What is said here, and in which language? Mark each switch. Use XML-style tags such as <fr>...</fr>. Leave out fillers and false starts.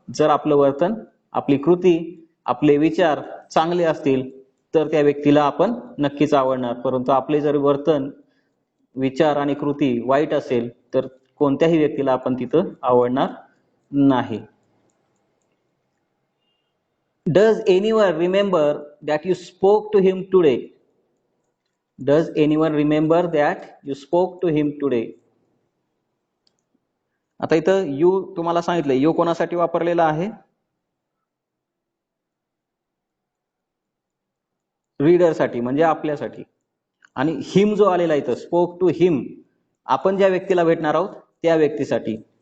<mr>जर आपलं वर्तन, आपली कृती, आपले विचार चांगले असतील तर त्या व्यक्तीला आपण नक्कीच आवडणार. परंतु आपले जर वर्तन, विचार आणि कृती वाईट असेल तर कोणत्याही व्यक्तीला आपण तिथं आवडणार नाही.</mr> <en>Does anyone remember that you spoke to him today? Does anyone remember that you spoke to him today?</en> <mr>आता इथं यू तुम्हाला सांगितलं, यू कोणासाठी वापरलेला आहे? रीडरसाठी, म्हणजे आपल्यासाठी. आणि हिम जो आलेला इथं, स्पोक टू हिम, आपण ज्या व्यक्तीला भेटणार आहोत त्या व्यक्तीसाठी.</mr>